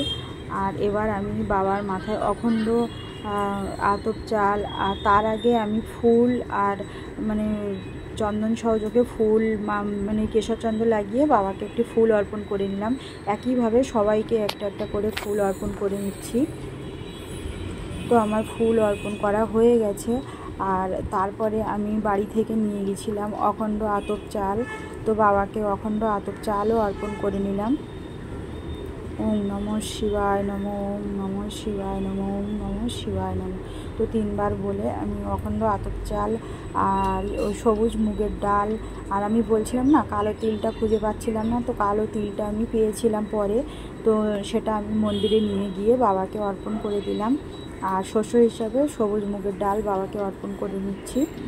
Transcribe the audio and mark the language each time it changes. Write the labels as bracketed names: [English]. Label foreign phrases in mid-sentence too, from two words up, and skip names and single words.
[Bangla] আর এবার আমি বাবার মাথায় অখণ্ড আতপ চাল, আর তার আগে আমি ফুল আর মানে চন্দন সহযোগে ফুল মানে কেশর চন্দন লাগিয়ে বাবাকে একটি ফুল অর্পণ করে নিলাম। একইভাবে সবাইকে একটা একটা করে ফুল অর্পণ করে নিচ্ছি। তো আমার ফুল অর্পণ করা হয়ে গেছে। আর তারপরে আমি বাড়ি থেকে নিয়ে গেছিলাম অখণ্ড আতপ চাল, তো বাবাকে অখণ্ড আতপ চালও অর্পণ করে নিলাম। [Sanskrit] ॐ नमः शिवाय नमः, ॐ नमः शिवाय नमः, ॐ नमः शिवाय नमः। [Bangla] তো 3 বার বলে আমি অখণ্ড আতপ চাল আর ওই সবুজ মুগের ডাল, আর আমি বলছিলাম না কালো তিলটা খুঁজে পাচ্ছিলাম না, তো কালো তিলটা আমি পেয়েছিলাম পরে, তো সেটা আমি মন্দিরে নিয়ে গিয়ে বাবাকে অর্পণ করে দিলাম। আর শস্য হিসাবে সবুজ মুগের ডাল বাবাকে অর্পণ করে নিচ্ছি।